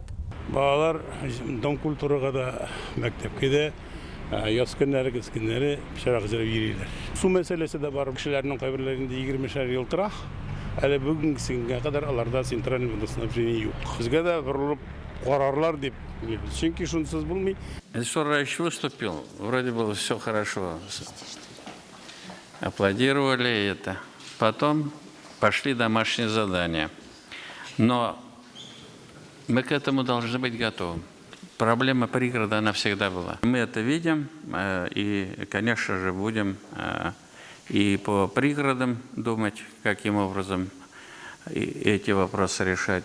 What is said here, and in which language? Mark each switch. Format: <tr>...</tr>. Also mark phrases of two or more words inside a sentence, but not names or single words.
<tt>Балалар</tt> <ru>дом культурага</ru> <tt>да мәктәпкә дә яз көннәре, көз көннәре шарак җырып йөриләр. Су мәсьәләсе дә бар. Кешеләрнең кайберләрендә 20 ел тора. Әле бүгенгесенә кадәр аларда централь водоснабжение юк. Безгә дә борылып карарлар дип, чөнки шунсыз булмый.</tt> <ru>Эльсурович выступил, вроде было все хорошо. Аплодировали это. Потом пошли домашние задания. Но мы к этому должны быть готовы. Проблема пригорода, она всегда была. Мы это видим, и, конечно же, будем и по пригородам думать, каким образом эти вопросы решать.</ru>